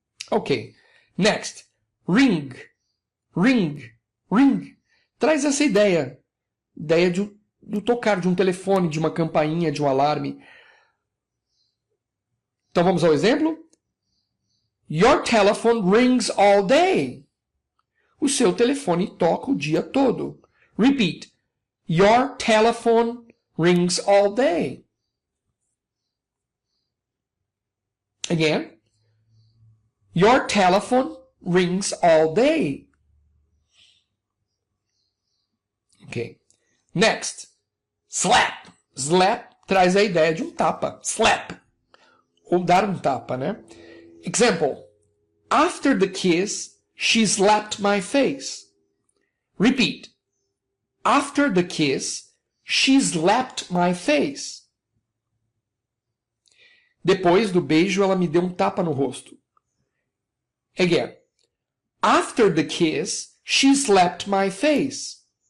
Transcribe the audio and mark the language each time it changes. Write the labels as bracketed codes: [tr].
[en] Ok. Next. Ring. Ring. Ring. [pt] Traz essa ideia. Ideia do tocar de um telefone, de uma campainha, de um alarme. Então vamos ao exemplo? [en] Your telephone rings all day. [pt] O seu telefone toca o dia todo. [en] Repeat. Your telephone rings all day. Again. Your telephone rings all day. Ok. Next. [pt] Slap. Slap traz a ideia de um tapa. Slap. Ou dar um tapa, né? Example. [en] After the kiss, she slapped my face. Repeat. After the kiss, she slapped my face. [pt] Depois do beijo, ela me deu um tapa no rosto. [en] Again. After the kiss, she slapped my face.